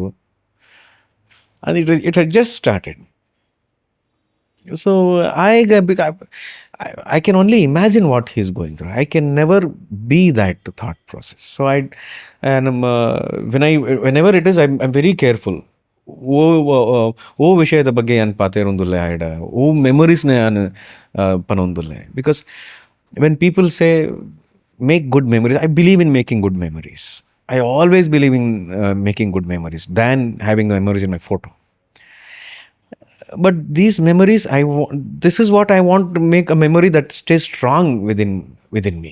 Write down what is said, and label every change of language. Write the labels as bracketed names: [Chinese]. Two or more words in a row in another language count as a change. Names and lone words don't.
[English] And it had just started. So I can only imagine what he's going through. I can never be that thought process. So whenever it is, I'm very careful. [Tulu] ಓ ವಿಷಯದ ಬಗ್ಗೆ ನಾನು ಪಾತೇರೊಂದುಲ್ಲೆ ಆಯ್ಡ, ಓ ಮೆಮೊರೀಸ್ನ ನಾನು ಪನೊಂದುಲ್ಲೆ. [English] Because when people say make good memories, I believe in making good memories. I always believe in making good memories than having memories in my photo. But these memories, this is what I want to make a memory that stays strong within me.